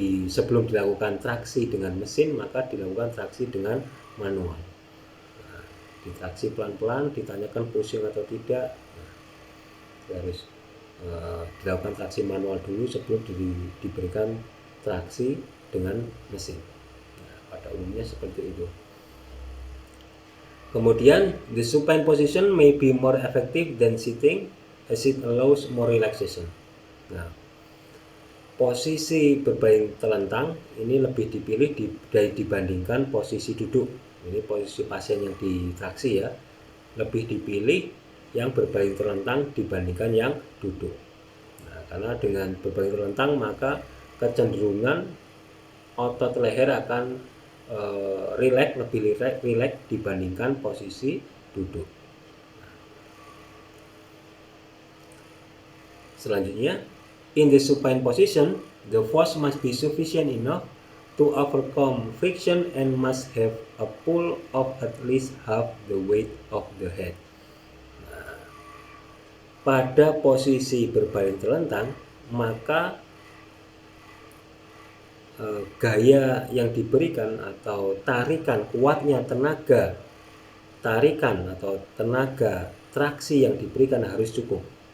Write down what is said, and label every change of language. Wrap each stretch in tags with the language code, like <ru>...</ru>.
<id>Sebelum dilakukan traksi dengan mesin, maka dilakukan traksi dengan manual. Nah, ditraksi pelan-pelan, ditanyakan pusing atau tidak. Nah, harus dilakukan traksi manual dulu sebelum diberikan traksi dengan mesin. Nah, pada umumnya seperti itu. Kemudian,</id> <en>the supine position may be more effective than sitting as it allows more relaxation.</en> <id>Nah, posisi berbaring telentang ini lebih dipilih dibandingkan posisi duduk. Ini posisi pasien yang ditraksi ya, lebih dipilih yang berbaring telentang dibandingkan yang duduk. Nah, karena dengan berbaring telentang maka kecenderungan otot leher akan lebih rileks dibandingkan posisi duduk. Selanjutnya,</id> <en>in the supine position, the force must be sufficient enough to overcome friction and must have a pull of at least half the weight of the head.</en> <id>Nah, pada posisi berbaring telentang, maka gaya yang diberikan atau tarikan kuatnya tenaga tarikan atau tenaga traksi yang diberikan harus cukup.</id>